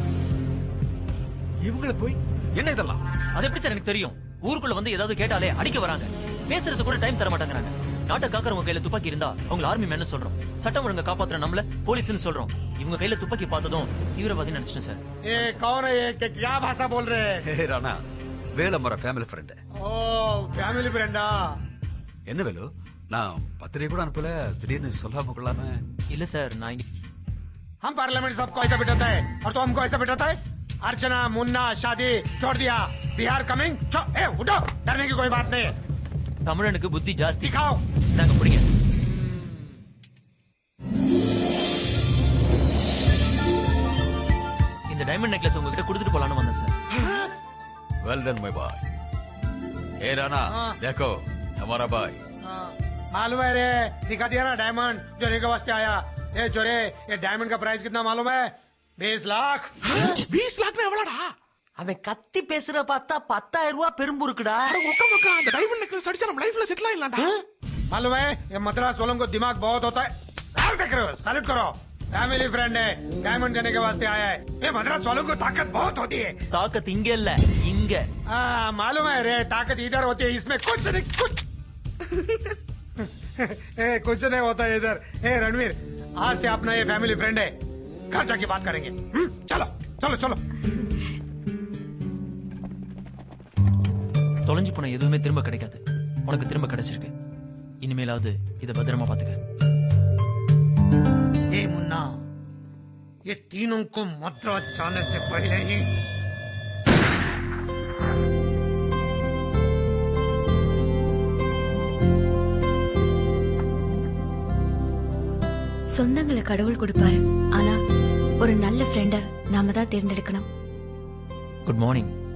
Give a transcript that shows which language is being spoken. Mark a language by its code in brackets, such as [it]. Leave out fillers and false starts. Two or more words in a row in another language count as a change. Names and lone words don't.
[ta] இவங்கள போய் என்ன இதெல்லாம்? அது எப்படி சார் எனக்கு தெரியும்? ஊருக்குள்ள வந்து ஏதாவது கேட்டாலே அடிக்க வராங்க, பேசுறது கூட டைம் தர மாட்டாங்கறாங்க. நாட்டை காக்கறவங்க கையில துப்பாக்கி இருந்தா அவங்க [en] army man [ta] சொல்றோம், சட்டம் ஒழுங்கை காப்பாத்துற நம்மள போலீஸ்னு சொல்றோம். இவங்க கையில துப்பாக்கி பார்த்ததும் தீவிரவாதி நினைச்சிட்டேன் சார். [hi] ये कौन है? ये क्या भाषा बोल रहे हैं? [ta] ஹே ராணா, வேலமர [en] family friend. [hi] ओ [en] family frienda. [ta] என்ன வேலு, நான் பத்திரிகை கூட அனுப்பல, திடீர்னு சொல்லாம கொள்ளாம. இல்ல சார், நான் [hi] हम पार्लियामेंट सबको ऐसा बिठाता है और तो हमको ऐसा बिठाता है. अर्चना मुन्ना शादी छोड़ दिया, बिहार कमिंग. ए उठो, डरने की कोई बात नहीं है. [ta] தமிழனுக்கு புத்தி ஜாஸ்தி. [hi] दिखाओ. [ta] நாங்க பிடிங்க. இந்த [en] diamond necklace [ta] உங்ககிட்ட கொடுத்துட்டு போலான்னு வந்தேன் சார். [en] well done my boy. [hi] हे राणा, देखो हमारा भाई. मालूम है रे, दिखा दिया ना डायमंड जो लेके वास्ते आया. ए चोरे, ये डायमंड का प्राइस कितना मालूम है? 20 लाख. [ta] 20 लाख எவ்வளோடா? அவன் கத்தி பேசுற பார்த்தா 10,000 ரூபாய் பெரும்புருக்குடா. ஒக்க மக்கா, அந்த [en] diamond necklace [ta] அடிச்சா நம்ம லைஃப்ல செட்டில் ஆயிடலாம்டா. [hi] मालूम है, ये मद्रास वालों को दिमाग बहुत होता है. सैल्यूट करो, सैल्यूट करो. [en] family friend [hi] है, डायमंड देने के वास्ते आया है. ये मद्रास वालों को ताकत बहुत होती है. [ta] தாக்கத்து இங்க இல்ல, இங்க. [hi] मालूम है रे, ताकत इधर होती है, इसमें कुछ नहीं, कुछ ए, कुछ नहीं होता है इधर. ए रणवीर, आज से अपना ये [en] family friend [hi] है, घर जाके बात करेंगे. चलो चलो चलो. [ta] தொலைஞ்சு போன எதுவுமே திரும்ப கிடைக்காது, உனக்கு திரும்ப கிடைச்சிருக்கு. இனிமேலாவது இத பத்திரமா பாத்துக்க. [hi] ए मुन्ना, ये तीनों को मद्रास जाने से पहले ही [ta] சொந்தங்களை கடவுள் கொடுப்பாரு, ஆனா ஒரு நல்ல ஃப்ரெண்ட நாம தான் தேர்ந்தெடுக்கணும். [en] good morning.